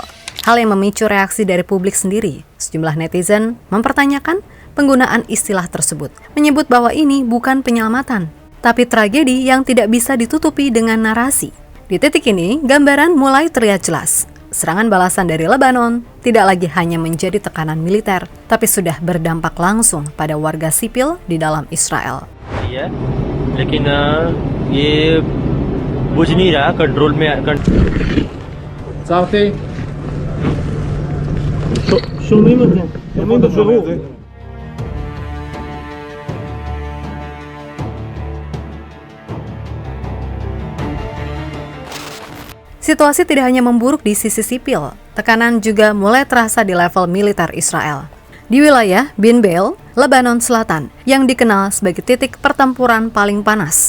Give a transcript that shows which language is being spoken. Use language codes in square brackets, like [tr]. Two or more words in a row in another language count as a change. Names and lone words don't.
[id] Hal yang memicu reaksi dari publik sendiri. Sejumlah netizen mempertanyakan penggunaan istilah tersebut, menyebut bahwa ini bukan penyelamatan, tapi tragedi yang tidak bisa ditutupi dengan narasi. Di titik ini, gambaran mulai terlihat jelas. Serangan balasan dari Lebanon tidak lagi hanya menjadi tekanan militer, tapi sudah berdampak langsung pada warga sipil di dalam Israel. [hi] लेकिन ये बुझ नहीं रहा कंट्रोल में [he] שומעים את זה. שומעים בבירור. [id] Situasi tidak hanya memburuk di sisi sipil, tekanan juga mulai terasa di level militer Israel. Di wilayah Bin Beil, Lebanon Selatan, yang dikenal sebagai titik pertempuran paling panas.